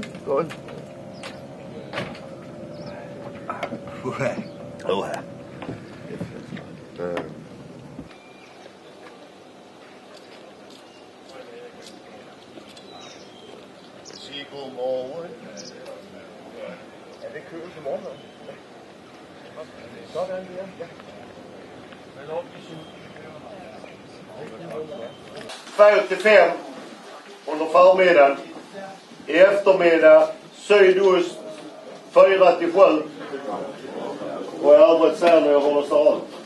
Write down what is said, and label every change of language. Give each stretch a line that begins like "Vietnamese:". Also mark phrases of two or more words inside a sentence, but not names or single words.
Danish: Skål. Sig godmorgen. Er det køben til morgenmad? Sådan, ja.
Swedish: Färd till 5 under förmiddagen. I eftermiddag sydost 4 till 7. Och i övrigt ser ni hur det ser ut.